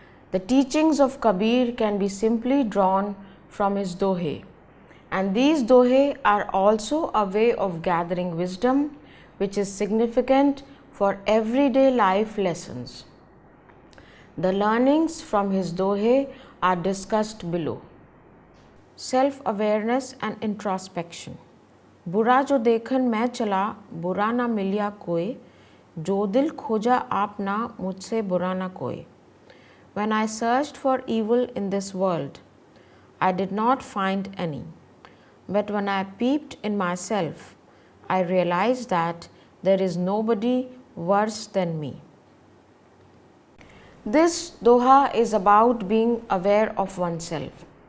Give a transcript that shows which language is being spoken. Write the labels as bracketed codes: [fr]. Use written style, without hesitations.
[en] The teachings of Kabir can be simply drawn from his dohe, and these dohe are also a way of gathering wisdom which is significant for everyday life lessons. The learnings from his dohe are discussed below. Self-awareness and introspection. [hi] बुरा जो देखन मैं चला, बुरा ना मिलिया कोई, जो दिल खोजा आप ना, मुझसे बुरा ना कोई. [en] When I searched for evil in this world, I did not find any. But when I peeped in myself, I realized that there is nobody worse than me. This doha is about being aware of oneself.